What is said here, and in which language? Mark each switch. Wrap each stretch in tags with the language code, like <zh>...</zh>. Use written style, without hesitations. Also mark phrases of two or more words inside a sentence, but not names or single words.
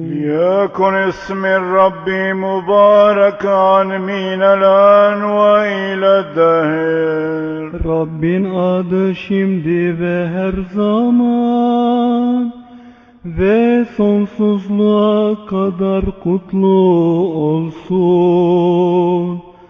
<ar>ليكن اسم الرب مباركا من الآن وإلى الدهر.</ar> <tr>Rabbin adı şimdi ve her zaman ve sonsuzluğa kadar kutlu olsun.</tr>